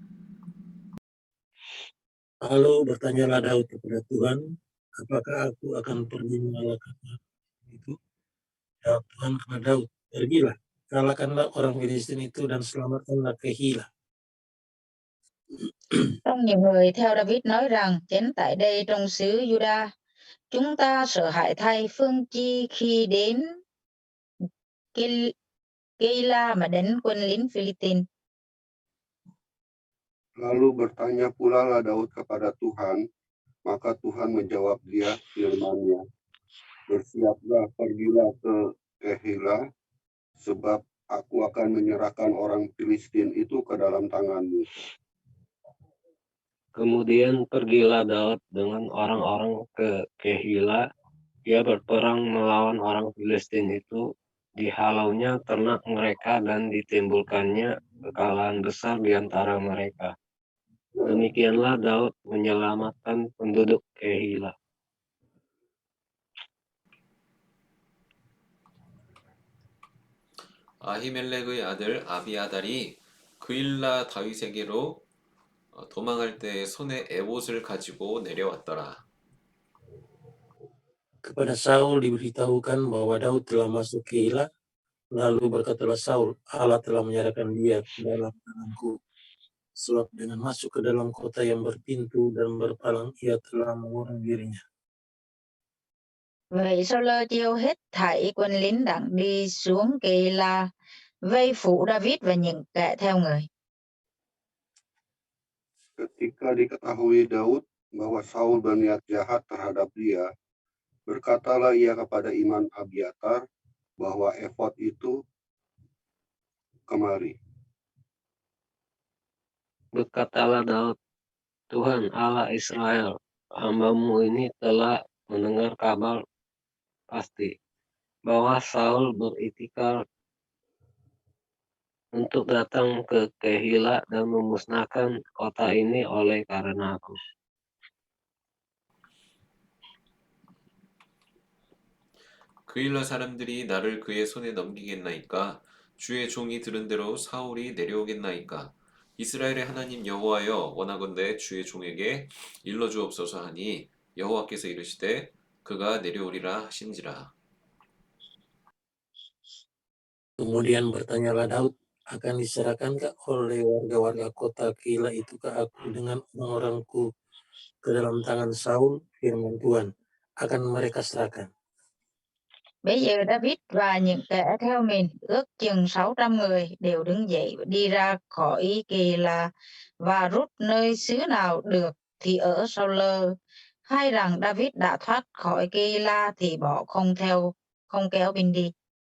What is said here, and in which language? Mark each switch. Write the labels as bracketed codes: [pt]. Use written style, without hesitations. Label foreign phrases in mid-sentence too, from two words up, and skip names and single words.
[id] Lalu bertanyalah Daud kepada Tuhan, apakah aku akan pergi mengalahkan itu? Jawab Tuhan kepada Daud, pergilah, kalahkanlah orang Filistin itu dan selamatkanlah Keilah. [vi] Trong nhiều người theo David nói rằng, đến tại đây trong xứ Juda, chúng ta sợ hãi thay phương chi khi đến Keilah mà đánh quân lính Philippines. [id] Lalu bertanya pula lah Daud kepada Tuhan, maka Tuhan menjawab dia firman-Nya, bersiaplah, pergilah ke Keilah, sebab aku akan menyerahkan orang Filistin itu ke dalam tanganmu. Kemudian pergilah Daud dengan orang-orang ke Keilah. Ia berperang melawan orang Filistin itu, dihalaunya ternak mereka dan ditimbulkannya kekalahan besar di antara mereka. Demikianlah Daud menyelamatkan penduduk Keilah. [ko] 아히멜렉의 아들 아비아달이 그일라 다윗에게로 도망할 때 손에 에봇을 가지고 내려왔더라. [id] Kepada Saul diberitahukan bahwa Daud telah masuk Keilah, lalu berkatalah Saul, Allah telah menyerahkan dia ke dalam tanganku. Sebab dengan masuk ke dalam kota yang berpintu dan berpalang, ia telah mengurung dirinya. [vi] Vậy Saul chiêu hết thảy quân lính đặng đi xuống Keilah, vây phủ David và những kẻ theo người. [id] Ketika diketahui Daud bahwa Saul berniat jahat terhadap dia, berkatalah ia kepada Imam Abiatar bahwa efod itu kemari. Berkatalah Daud, Tuhan Allah Israel, hamba-Mu ini telah mendengar kabar pasti bahwa Saul beritikad untuk datang ke Kehila dan memusnahkan kota ini oleh karena aku. [ko] 그일라 사람들이 나를 그의 손에 넘기겠나이까? 주의 종이 들은 대로 사울이 내려오겠나이까? 이스라엘의 하나님 여호와여, 원하건대 주의 종에게 일러주옵소서 하니 여호와께서 이르시되 그가 내려오리라 하신지라. [id] Kemudian bertanyalah Daud, akan diserahkankah oleh warga-warga kota Keila itu ke aku dengan orang-orangku ke dalam tangan Saul? Firman Tuhan, akan mereka serahkan. [vi] Bây giờ David và những kẻ theo mình ước chừng 600 người đều đứng dậy và đi ra khỏi Kỳ-la và rút nơi xứ nào được thì ở sau lơ. Hay rằng David đã thoát khỏi Kỳ-la thì bỏ không kéo binh đi.